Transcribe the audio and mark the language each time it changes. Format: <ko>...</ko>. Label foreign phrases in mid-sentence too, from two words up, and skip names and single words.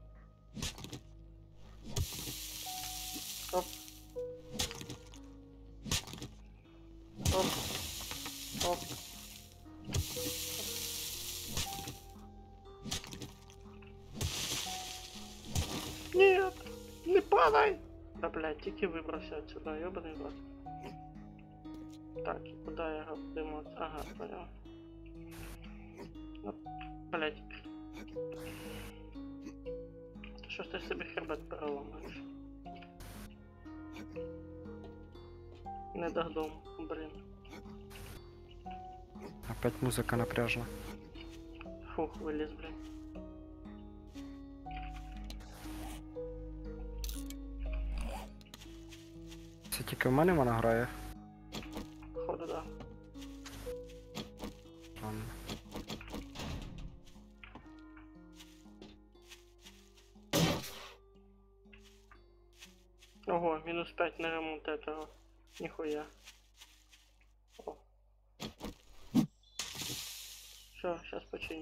<ru>Оп. Оп. Оп. Нет! Не падай! Да, блядь,</ru> <uk>тільки вибрався</uk> <ru>отсюда, ёбаный в рот. Так, и куда я дымать? Ага, понял. Ну, блядь.</ru> <uk>Що ж ти собі хребет переламаєш? Не додому, блін. Опять музика напряжна. Фух, виліз, блін. Це тільки в мене вона грає.</uk> <ru>Походу, да. Ладно. Ого, минус 5 на ремонт этого. Нихуя. О. Все, сейчас починю.</ru>